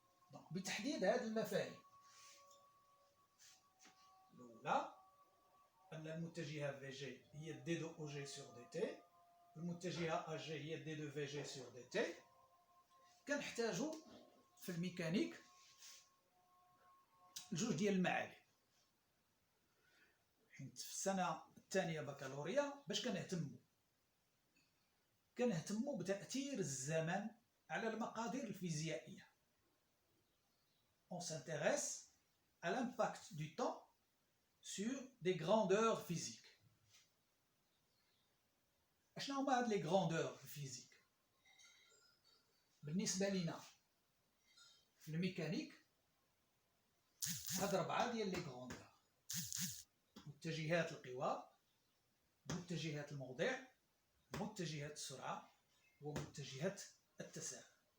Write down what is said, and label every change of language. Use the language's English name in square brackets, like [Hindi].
[Arabic] Donc بتحديد هذه المفاهيم الأولى أن المتجهة VG هي [French] d de OG sur dt، [Arabic] المتجهة AG هي [French] d de VG sur dt. [Arabic] كنحتاجوا في الميكانيك جوج ديال المعالم، حيت في السنة الثانية بكالوريا باش كنهتموا بتأثير الزمن على المقادير الفيزيائية. [French] On s'intéresse à l'impact du temps sur des grandeurs physiques. [Arabic] اشنا هما هاد لي grandeurs physiques؟ بالنسبة لنا في الميكانيك هاد 4 ديال لي grandeurs: متجهات القوى، متجهات الموضع، متجهات السرعة، ومتجهات التسارع.